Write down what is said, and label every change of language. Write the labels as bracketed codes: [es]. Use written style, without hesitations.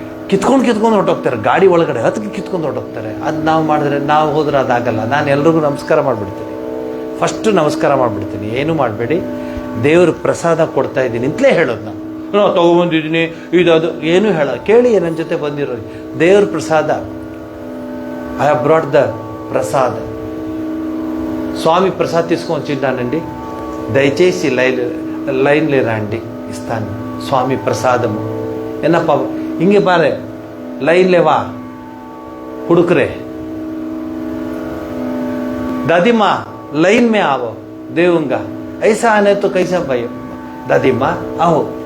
[kn] ಕಿತ್ಕೊಂಡು ಹೊರಟೋಗ್ತಾರೆ, ಗಾಡಿ ಒಳಗಡೆ ಹತ್ತಿಗೆ ಕಿತ್ಕೊಂಡು ಹೊರಟೋಗ್ತಾರೆ. ಅದು ನಾವು ಹೋದ್ರೆ ಅದಾಗಲ್ಲ. ನಾನು ಎಲ್ರಿಗೂ ನಮಸ್ಕಾರ ಮಾಡಿಬಿಡ್ತೀನಿ, ಫಸ್ಟು ನಮಸ್ಕಾರ ಮಾಡಿಬಿಡ್ತೀನಿ. ಏನೂ ಮಾಡಬೇಡಿ, ದೇವ್ರ ಪ್ರಸಾದ ಕೊಡ್ತಾ ಇದ್ದೀನಿ ಅಂತಲೇ ಹೇಳೋದು. ನಾವು ತೊಗೊಬಂದಿದ್ದೀನಿ ಇದು ಏನೂ ಕೇಳಿ ನನ್ನ ಜೊತೆ ಬಂದಿರೋ ದೇವ್ರ ಪ್ರಸಾದ. [en] I have brought the prasad. [te] స్వామి ప్రసాద్ తీసుకొని చిన్నానండి, దయచేసి లైన్లే రండి, ఇస్తాను స్వామి ప్రసాదము. [kn] ಏನಪ್ಪ ಹಿಂಗೆ ಬಾರೆ ಲೈನ್ಲೆ ವಾ ಹುಡುಕ್ರೆ, [hi] दादीमा लाइन में आओ देऊंगा, ऐसा आने तो कैसा भाई, दादीमा आओ.